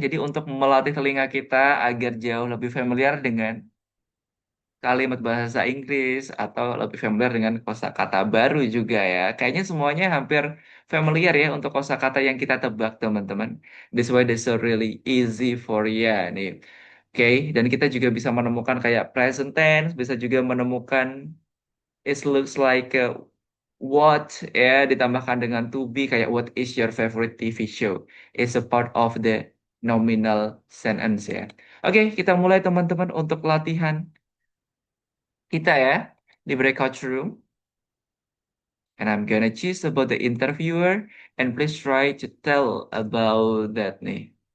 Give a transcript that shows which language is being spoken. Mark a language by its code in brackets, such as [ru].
[id] Jadi untuk melatih telinga kita agar jauh lebih familiar dengan kalimat bahasa Inggris atau lebih familiar dengan kosakata baru juga ya. Kayaknya semuanya hampir familiar ya untuk kosakata yang kita tebak teman-teman. [en] That's why that's so really easy for you nih. [id] Oke, dan kita juga bisa menemukan kayak present tense, bisa juga menemukan [en] it looks like what [id] ya ditambahkan dengan to be kayak [en] what is your favorite TV show. It's a part of the nominal sentence ya. [id] Oke, kita mulai teman-teman untuk latihan kita ya di breakout room. [en] And I'm gonna choose about the interviewer and please try to tell about that nih.